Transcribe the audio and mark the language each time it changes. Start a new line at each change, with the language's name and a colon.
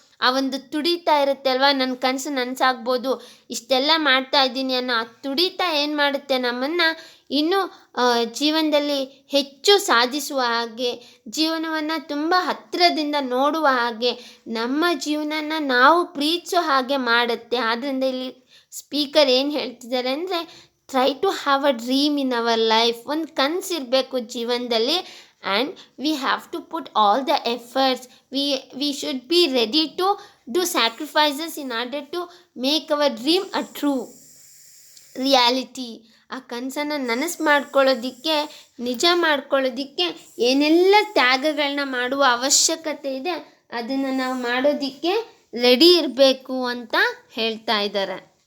Kannada: ಆ ಒಂದು ತುಡಿತಾ ಇರುತ್ತೆ ಅಲ್ವಾ, ನನ್ನ ಕನಸು ನನಸಾಗ್ಬೋದು, ಇಷ್ಟೆಲ್ಲ ಮಾಡ್ತಾ ಇದ್ದೀನಿ ಅನ್ನೋ ಆ ತುಡಿತ ಏನು ಮಾಡುತ್ತೆ, ನಮ್ಮನ್ನು ಇನ್ನೂ ಜೀವನದಲ್ಲಿ ಹೆಚ್ಚು ಸಾಧಿಸುವ ಹಾಗೆ, ಜೀವನವನ್ನು ತುಂಬ ಹತ್ತಿರದಿಂದ ನೋಡುವ ಹಾಗೆ, ನಮ್ಮ ಜೀವನನ ನಾವು ಪ್ರೀತಿಸೋ ಹಾಗೆ ಮಾಡುತ್ತೆ. ಆದ್ದರಿಂದ ಇಲ್ಲಿ ಸ್ಪೀಕರ್ ಏನು ಹೇಳ್ತಿದ್ದಾರೆ ಅಂದರೆ,
English: Try to have a dream in our life.
Kannada: ಒಂದು ಕನಸಿರಬೇಕು ಜೀವನದಲ್ಲಿ.
English: And we have to put all the efforts. We should be ready to do sacrifices in order to make our dream a true reality.
Kannada: ಆ ಕನಸನ್ನು ನನಸು ಮಾಡ್ಕೊಳ್ಳೋದಕ್ಕೆ, ನಿಜ ಮಾಡ್ಕೊಳ್ಳೋದಕ್ಕೆ ಏನೆಲ್ಲ ತ್ಯಾಗಗಳನ್ನ ಮಾಡುವ ಅವಶ್ಯಕತೆ ಇದೆ ಅದನ್ನು ನಾವು ಮಾಡೋದಕ್ಕೆ ರೆಡಿ ಇರಬೇಕು ಅಂತ ಹೇಳ್ತಾ ಇದ್ದಾರೆ.